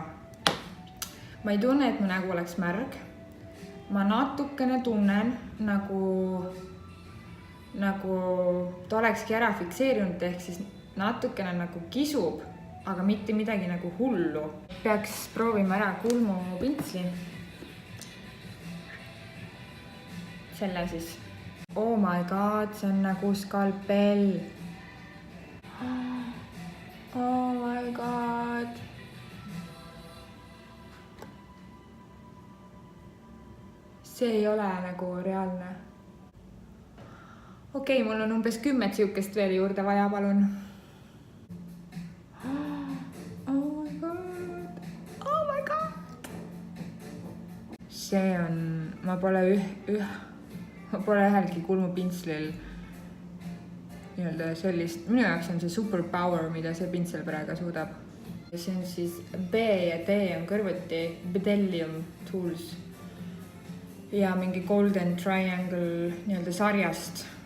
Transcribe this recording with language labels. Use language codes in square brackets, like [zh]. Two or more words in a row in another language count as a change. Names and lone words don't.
[et] Ma ei tunne, et mu nägu oleks märg. Ma natukene tunnen nagu ta olekski ära fikseerinud, ehk siis natukene nagu kisub, aga mitte midagi nagu hullu. Peaks proovima ära kulmupintsli. Selle siis. [en] Oh my god, [et] see on nagu skalpell. [en] Oh my god. [et] See ei ole nagu reaalne. Okei, mul on umbes 10 siukest veel juurde vaja, palun. [en] Oh my god. [et] see on, ma pole ühelgi kulmupintslil nii-öelda sellist, minu jaoks on see superpower, mida see pintsel praegu suudab. See on siis B ja D on kõrvuti Bedellium Tools ja mingi Golden Triangle nii-öelda sarjast.